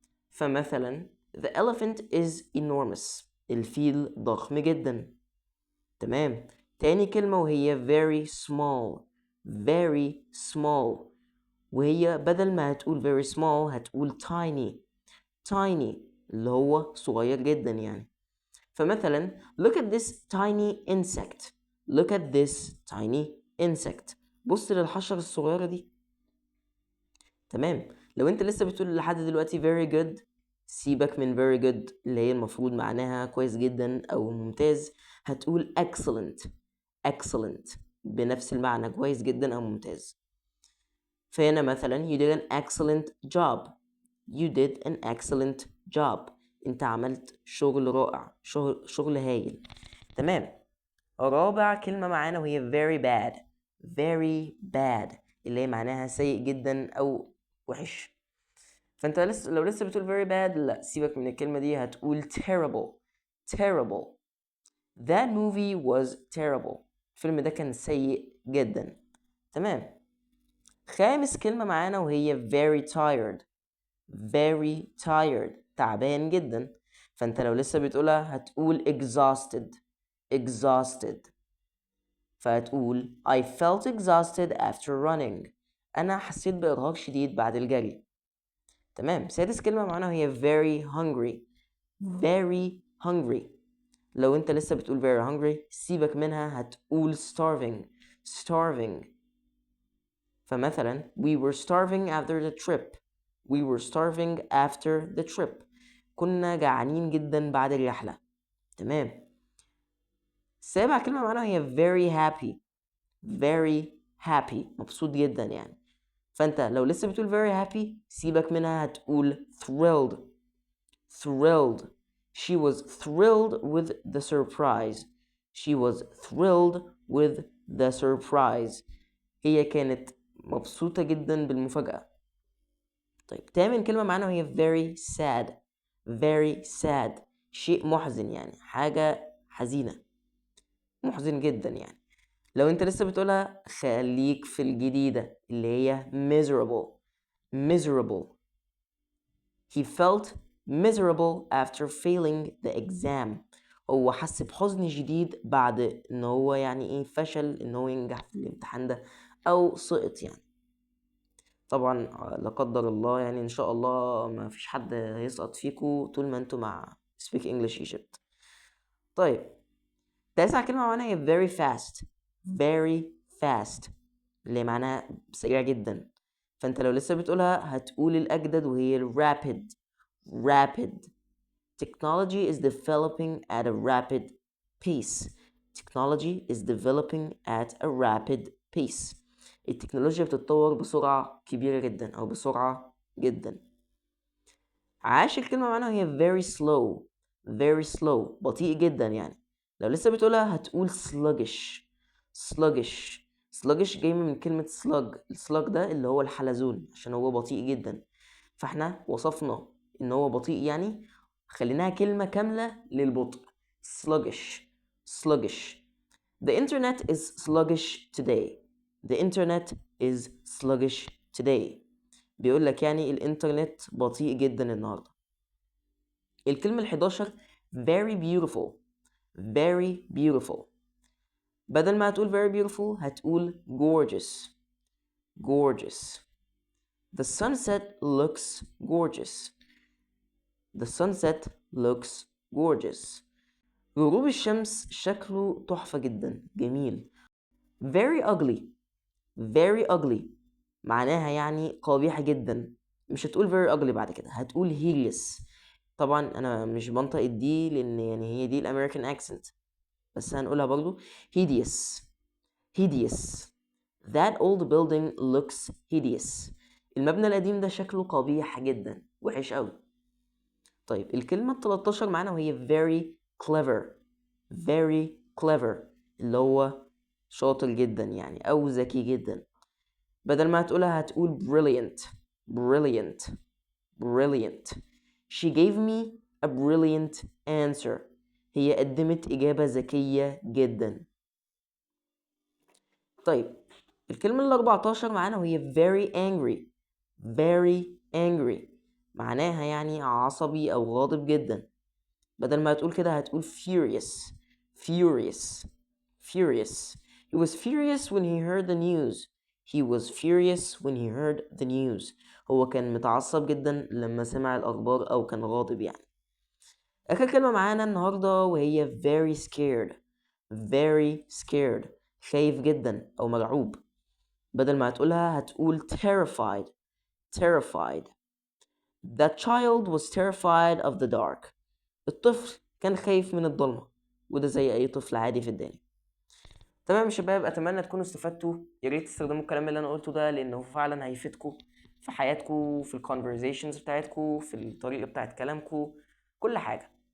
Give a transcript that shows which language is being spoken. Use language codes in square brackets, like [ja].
[ar] فمثلا [en] the elephant is enormous، [ar] الفيل ضخم جدا. تمام. تاني كلمة وهي very small. very small، وهي بدل ما هتقول very small هتقول tiny. tiny اللي هو صغير جدا يعني. [en] فمثلا look at this tiny insect. look at this tiny insect. [ar] بص للحشرة الصغيرة دي. تمام. لو انت لسه بتقول لحد دلوقتي very good، سيبك من very good اللي هي المفروض معناها كويس جدا او ممتاز، هتقول excellent. excellent بنفس المعنى، كويس جدا او ممتاز. فهنا مثلا [en] you did an excellent job. you did an excellent job. [ar] انت عملت شغل رائع، شغل هايل. تمام. رابع كلمة معانا وهي very bad. very bad اللي هي معناها سيء جدا أو وحش. فأنت لو لسه بتقول very bad، لا سيبك من الكلمة دي، هتقول terrible. [en] terrible. That movie was terrible. [ar] الفيلم ده كان سيء جدا. تمام. خامس كلمة معانا وهي very tired. very tired تعبان جدا. فأنت لو لسه بتقولها هتقول exhausted. [en] exhausted. فهتقول I felt exhausted after running. [ar] أنا حسيت بإرهاق شديد بعد الجري. تمام. سادس كلمة معانا وهي very hungry. [en] very hungry. [ar] لو أنت لسه بتقول very hungry سيبك منها، هتقول starving. [en] starving. فمثلا we were starving after the trip. we were starving after the trip. [ar] كنا جعانين جدا بعد الرحلة. تمام. سابع كلمة معانا هي very happy. very happy مبسوط جدا يعني. فانت لو لسه بتقول very happy سيبك منها، هتقول thrilled. [en] thrilled. she was thrilled with the surprise. she was thrilled with the surprise. [ar] هي كانت مبسوطة جدا بالمفاجأة. طيب تامن كلمة معانا وهي very sad. very sad شيء محزن يعني، حاجة حزينة، محزن جدا يعني. لو انت لسه بتقولها خليك في الجديدة اللي هي miserable. [en] miserable. he felt miserable after failing the exam. [ar] هو حس بحزن شديد بعد ان هو يعني ايه فشل ان هو ينجح في الامتحان ده او سقط يعني. طبعا لا قدر الله يعني، ان شاء الله ما فيش حد هيسقط فيكو طول ما انتوا مع Speak English Egypt. طيب تاسع كلمة معانا هي very fast. very fast اللي معناها سريع جدا. فانت لو لسه بتقولها هتقول الأجدد وهي rapid. [en] rapid. Technology is developing at a rapid pace. Technology is developing at a rapid pace. [ar] التكنولوجيا بتتطور بسرعة كبيرة جدا أو بسرعة جدا. عاشر كلمة معانا هي very slow. very slow بطيء جدا يعني. لو لسه بتقولها هتقول sluggish. sluggish. sluggish جاي من كلمة slug. الslug ده اللي هو الحلزون عشان هو بطيء جدا. فاحنا وصفنا ان هو بطيء يعني خليناها كلمة كاملة للبطء. [en] sluggish. sluggish. The internet is sluggish today. The internet is sluggish today. [ar] بيقول لك يعني الانترنت بطيء جدا النهارده. الكلمة ال11 [en] very beautiful. very beautiful. [ar] بدل ما هتقول very beautiful هتقول gorgeous. [en] gorgeous. The sunset looks gorgeous. The sunset looks gorgeous. [ar] غروب الشمس شكله تحفة جدا، جميل. [en] very ugly. [ar] very ugly معناها يعني قبيح جدا. مش هتقول very ugly بعد كده، هتقول hideous. طبعا انا مش بنطق الدي لان يعني هي دي الامريكان اكسنت، بس هنقولها برضو hideous. [en] hideous. That old building looks hideous. [ar] المبنى القديم ده شكله قبيح جدا، وحش قوي. طيب الكلمة 13 معانا وهي very clever. very clever اللي هو شاطر جدا يعني أو ذكي جدا. بدل ما هتقولها هتقول brilliant. [en] brilliant. brilliant. She gave me a brilliant answer. [ar] هي قدمت إجابة ذكية جدا. طيب الكلمة 14 معانا وهي very angry. very angry معناها يعني عصبي أو غاضب جدا. بدل ما هتقول كده هتقول furious. [en] furious. furious. He was furious when he heard the news. He was furious when he heard the news. [ar] هو كان متعصب جدا لما سمع الأخبار أو كان غاضب يعني. آخر كلمة معانا النهاردة وهي very scared. very scared خايف جدا أو مرعوب. بدل ما هتقولها هتقول terrified. [en] terrified. The child was terrified of the dark. [ar] الطفل كان خايف من الضلمة، وده زي أي طفل عادي في الدنيا. تمام يا شباب، أتمنى تكونوا استفدتوا. يا ريت تستخدموا الكلام اللي أنا قلته ده لأنه فعلا هيفيدكم في حياتكم، في الكونفرزيشنز بتاعتكم، في الطريقة بتاعت كلامكم، كل حاجة.